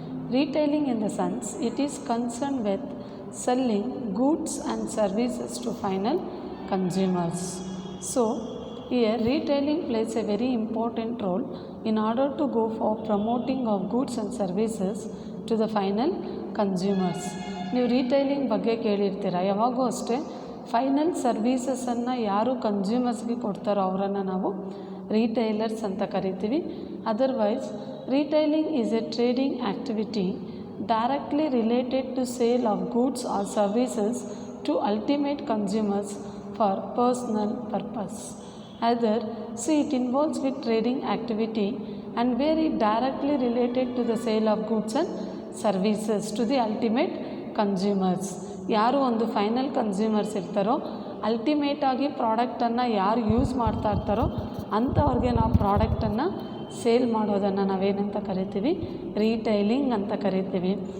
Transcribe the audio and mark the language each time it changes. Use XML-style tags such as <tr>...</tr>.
<en>Retailing in the sense, it is concerned with selling goods and services to final consumers. So, here retailing plays a very important role in order to go for promoting of goods and services to the final consumers.</en> <kn>ನೀವು ರೀಟೈಲಿಂಗ್ ಬಗ್ಗೆ ಕೇಳಿರ್ತೀರ, ಯಾವಾಗೂ ಅಷ್ಟೇ final ಸರ್ವೀಸಸನ್ನು ಯಾರು ಕನ್ಸ್ಯೂಮರ್ಸ್ಗೆ ಕೊಡ್ತಾರೋ ಅವರನ್ನು ನಾವು ರೀಟೈಲರ್ಸ್ ಅಂತ ಕರಿತೀವಿ.</kn> <en>Otherwise retailing is a trading activity directly related to sale of goods or services to ultimate consumers for personal purpose. Either it involves with trading activity and very directly related to the sale of goods and services to the ultimate consumers.</en> <kn>ಯಾರು ಒಂದು final consumers ಇರ್ತಾರೋ ultimate ಆಗಿ ಪ್ರಾಡಕ್ಟನ್ನು ಯಾರು use ಮಾಡ್ತಾ ಇರ್ತಾರೋ ಅಂಥವ್ರಿಗೆ ನಾವು ಪ್ರಾಡಕ್ಟನ್ನು ಸೇಲ್ ಮಾಡೋದನ್ನು ನಾವೇನಂತ ಕರಿತೀವಿ, ರೀಟೈಲಿಂಗ್ ಅಂತ ಕರಿತೀವಿ.</kn>